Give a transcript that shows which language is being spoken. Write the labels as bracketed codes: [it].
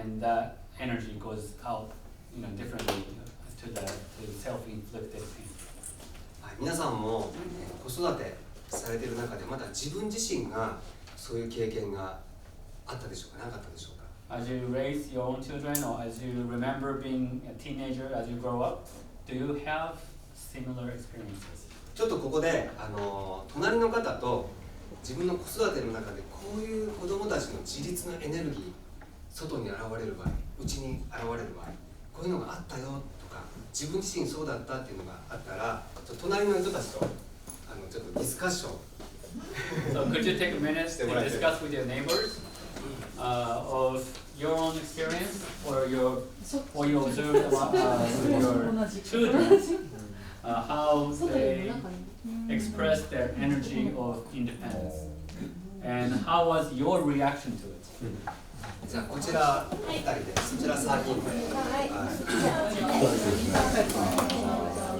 [en] and that energy goes out, differently to the self-inflicted pain. [ja] はい、皆さんも、子育てされている中でまだ自分自身がそういう経験があったでしょうか、なかったでしょうか。 [en] As you raise your own children, or as you remember being a teenager, as you grow up, do you have similar experiences? [ja] ちょっとここで隣の方と自分の子育ての中でこういう子どもたちの自立のエネルギー、外に現れる場合、内に現れる場合、こういうのがあったよとか、自分自身そうだったっていうのがあったら、隣の人たちとちょっとディスカッション。 [en] So could you take a minute to discuss with your neighbors of your own experience, or what you observed about your children, how they express their energy of independence, and how was your reaction to it? [ja] じゃあこちら2人で、そちら3人で。